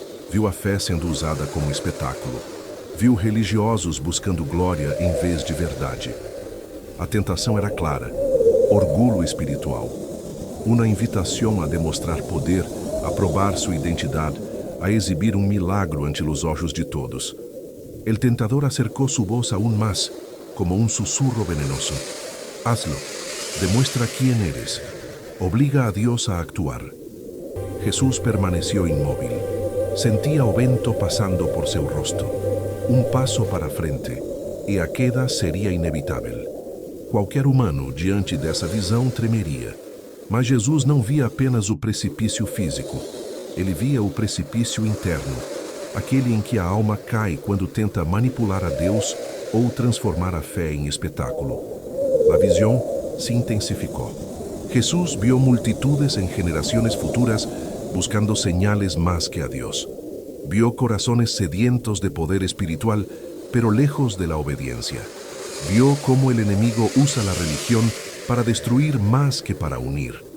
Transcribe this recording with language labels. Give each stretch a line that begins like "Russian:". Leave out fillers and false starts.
Portuguese: Viu a fé sendo usada como espetáculo. Viu religiosos buscando glória em vez de verdade. A tentação era clara: orgulho espiritual. Uma invitação a demonstrar poder, a probar sua identidade, a exibir um milagro ante os olhos de todos.
Spanish: El tentador acercó su voz aún más, como un susurro venenoso. Hazlo, demuestra quién eres. Obliga a Dios a actuar. Jesús permaneció inmóvil.
Portuguese: Sentia o vento passando por seu rosto. Passo para frente, e a queda seria inevitável. Qualquer humano, diante dessa visão, tremeria. Mas Jesus não via apenas o precipício físico. Ele via o precipício interno, aquele em que a alma cai quando tenta manipular a Deus ou transformar a fé em espetáculo. A visão se intensificou.
Spanish: Jesús vio multitudes en generaciones futuras buscando señales más que a Dios. Vio corazones sedientos de poder espiritual, pero lejos de la obediencia. Vio cómo el enemigo usa la religión para destruir más que para unir.